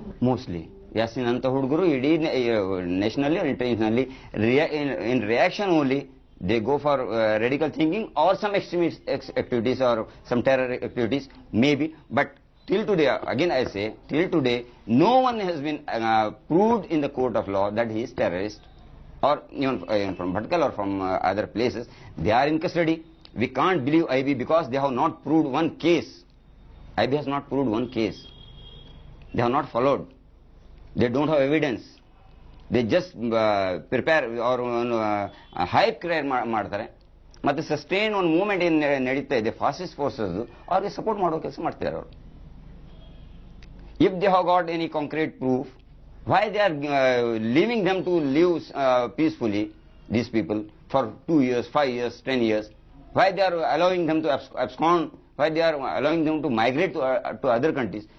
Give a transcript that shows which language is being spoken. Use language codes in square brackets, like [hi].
[en] Mostly Yasin [kn] ಅಂತ ಹುಡುಗರು ಇಡೀ [en] Nationally or internationally in reaction only they go for radical thinking or some extremist activities or some terror activities maybe, but till today, again I say, till today no one has been proved in the court of law that he is terrorist, or even from Bhatkal or from other places. They are in custody. We can't believe IB because they have not proved one case. IB has not proved one case. They have not followed. They don't have evidence. They just prepare or hype create [kn] ಮಾಡ್ತಾರೆ. ಮತ್ತೆ sustain ಒಂದು movement ಏನ್ ನಡೀತಾ ಇದೆ fascist forces, ಅವ್ರಿಗೆ support ಮಾಡೋ ಕೆಲಸ ಮಾಡ್ತಾರೆ ಅವರು. [en] If they have got any concrete proof, why they are leaving them to live peacefully, these people, for 2 years, 5 years, 10 years? Why they are allowing them to abscond? Why they are allowing them to migrate to other countries?